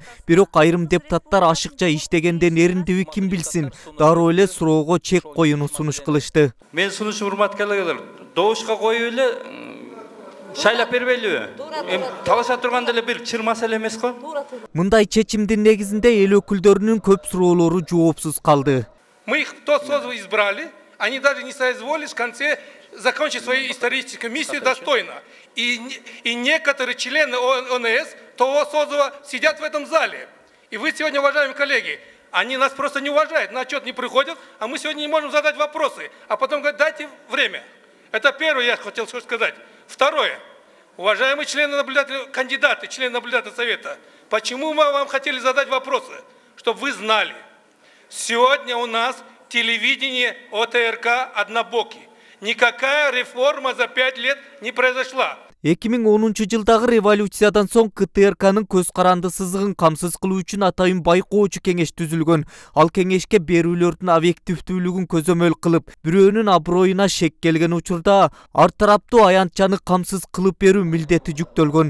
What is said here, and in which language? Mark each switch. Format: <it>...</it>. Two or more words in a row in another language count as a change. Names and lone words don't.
<ky>Бирок айрым депутаттар ашыкча иштегенден эриндиби ким билсин, дароо эле суроого чек коюуну сунуш кылышты. Мен сунуш урматтуулар, добушка коюп эле шайлап бербейлиби? Талаша турганда эле бир чыр маселе эмес го? Мындай чечимдин негизинде эл өкүлдөрүнүн көп суроолору жоопсуз калды.</ky> <ru>Мы их тот созыв избрали, они даже не соизволили в конце закончить свою историческую миссию достойно. И некоторые члены ОНС того созыва сидят в этом зале. И вы сегодня, уважаемые коллеги, они нас просто не уважают, на отчет не приходят, а мы сегодня не можем задать вопросы, а потом говорят, дайте время. Это первое, я хотел сказать. Второе. Уважаемые члены наблюдателя, кандидаты, члены наблюдательного совета, почему мы вам хотели задать вопросы? Чтобы вы знали. Сегодня у нас телевидение ОТРК однобокий. Никакая реформа за 5 лет не произошла.</ru> <ky>2010-жылдагы революциядан соң КТРКнын көз каранды сызыгын камсыз кылуу үчүн атайын байкоочу кеңеш түзүлгөн. Ал кеңешке берүүлөрдүн объективдүүлүгүн көзөмөл кылып, бирөөнүн аброюна шек келген учурда ар тараптуу аянтчаны камсыз кылып берүү милдети жүктөлгөн.</ky>